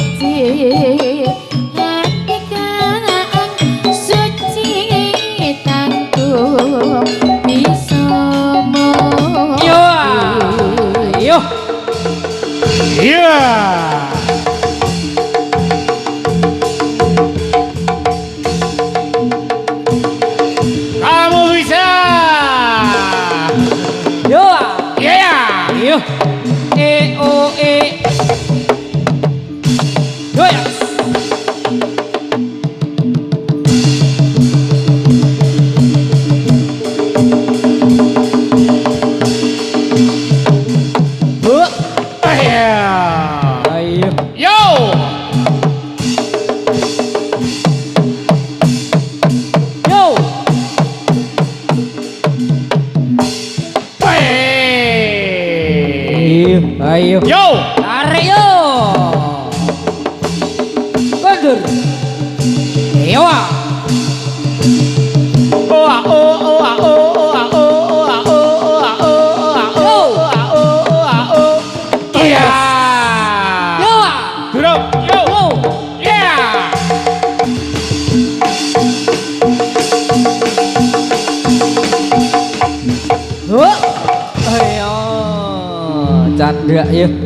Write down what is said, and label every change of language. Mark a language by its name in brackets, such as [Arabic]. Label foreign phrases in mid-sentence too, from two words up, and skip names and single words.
[Javanese] hati kang suci tanggung bisa Yo. Yo. [Indonesian] Iya. Kamu bisa. Yo. Iya. Yo. O E. Yo ya. Iya. Ayo. Yo. Yo. Ayo. Yo. Tarik yo. Mundur. Yo. Oa o oa o oa o oa o oa o oa o oa o oa o. Iya. Yo. [Javanese] Durung. Yo. Yo. [Indonesian] Iya. Oh. Ayo. Canda ya.